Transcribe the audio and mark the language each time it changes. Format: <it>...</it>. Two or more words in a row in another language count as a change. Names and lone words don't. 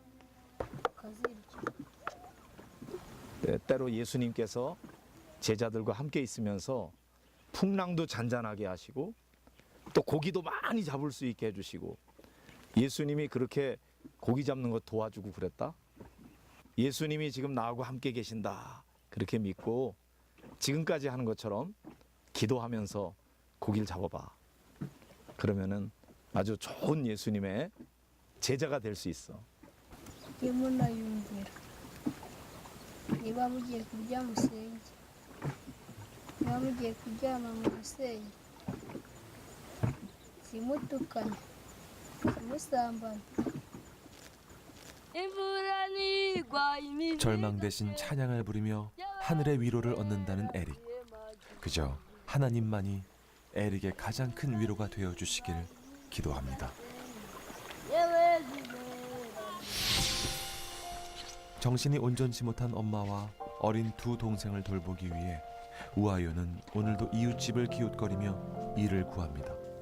<ko>때로 예수님께서 제자들과 함께 있으면서 풍랑도 잔잔하게 하시고 또 고기도 많이 잡을 수 있게 해주시고, 예수님이 그렇게 고기 잡는 거 도와주고 그랬다. 예수님이 지금 나하고 함께 계신다 그렇게 믿고 지금까지 하는 것처럼 기도하면서 고기를 잡아봐. 그러면은 아주 좋은 예수님의 제자가 될 수 있어.</ko> <rw>Yemuna yumvira niba mugiye kurya musenge, niba mugiye kuryama musenge, simutukane simusambane.</rw> <ko>절망 대신 찬양을 부르며 하늘의 위로를 얻는다는 에릭. 그저 하나님만이 에릭의 가장 큰 위로가 되어 주시길 기도합니다. 정신이 온전치 못한 엄마와 어린 두 동생을 돌보기 위해 우아요는 오늘도 이웃집을 기웃거리며 일을 구합니다.</ko>